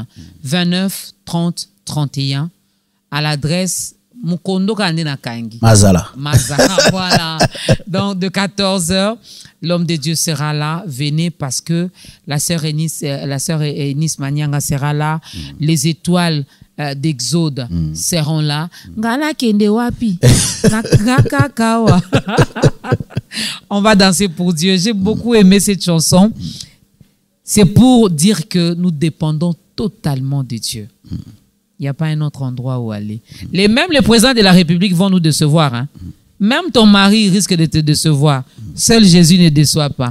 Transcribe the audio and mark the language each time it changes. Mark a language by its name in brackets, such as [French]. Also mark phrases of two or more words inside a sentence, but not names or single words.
[French] 29 30 31 à l'adresse Mukondo Kandena Kangi. Mazala. Mazala, voilà. Donc, de 14h, l'homme de Dieu sera là. Venez parce que la sœur Eunice Manianga sera là. Les étoiles d'Exode seront là. [Lingala] Ngala kende wapi. Nakakawa. [French] On va danser pour Dieu. J'ai beaucoup aimé cette chanson. C'est pour dire que nous dépendons totalement de Dieu. Il n'y a pas un autre endroit où aller. Même les présidents de la République vont nous décevoir. Hein? Même ton mari risque de te décevoir. Seul Jésus ne déçoit pas.